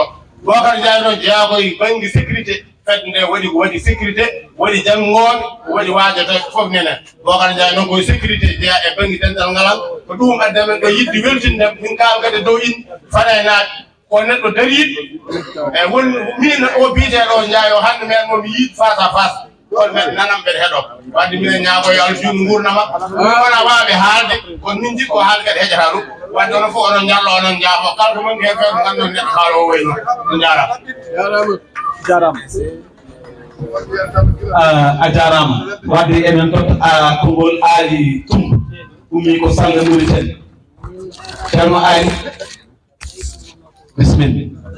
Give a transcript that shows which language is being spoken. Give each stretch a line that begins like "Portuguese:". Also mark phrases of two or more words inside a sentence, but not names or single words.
Fula: Bocar Ndiaye noon jeeya koye banggue sécurité fedde nde waɗi ko waɗi sécurité waɗi janggoɓe waɗi waajatoɓe foof nene Bocar Ndiaye noon koye sécurité jeeya e banggue dental ngalan ko ɗum addi amen ɗo yidde weltinde min kaal kadi dow in fana naaɓe ko neɗɗo dariɗo e won min o biyeteɗo o Ndiaye o hande men momi yiid
French: face à face
Fula: on men nanam ɓeɗe heeɗo wadde minen ñaago yo Allah juutnu gurdama wona waɓe haalde kono min jiɗ ko haalde kadi heƴata ɗum wadde onon fof onon jallo onon jaafo kala ko manque hen feeto gandon neɗɗo haalo o wayno on jarama a jarama wadde emen totta konngol Ali Tumba ummi ko Salla Mauritanie ceerno Ali bismillah